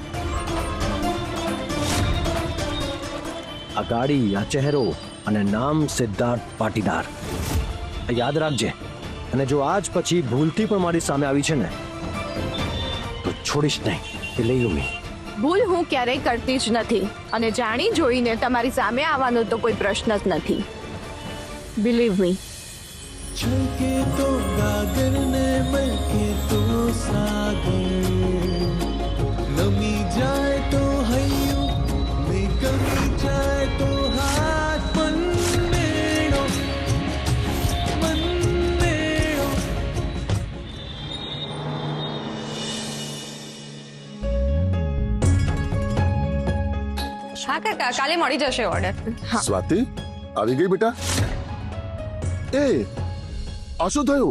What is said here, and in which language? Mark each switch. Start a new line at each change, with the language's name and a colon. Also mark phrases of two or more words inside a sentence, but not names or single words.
Gujarati: આ ગાડી, આ ચહેરો અને નામ સિદ્ધાર્થ પાટીદાર, આ યાદ રાખજે. અને જો આજ પછી ભૂલથી પણ મારી સામે આવી છે ને તો છોડીશ નહીં.
English: believe me.
Gujarati: ભૂલ હું ક્યારેય કરતી જ નથી, અને જાણી જોઈને તમારી સામે આવવાનો તો કોઈ પ્રશ્ન જ નથી.
English: believe me.
Hindi: छलके तो गागर ने महके तो सागर, नमी जाए तो हयू में कमी जाए तो हाथ मन मेड़ो
Gujarati: હા કાકા, કાલે મળી જશે ઓર્ડર. સ્વાતિ આવી ગઈ બેટા. એ આ શું થયું?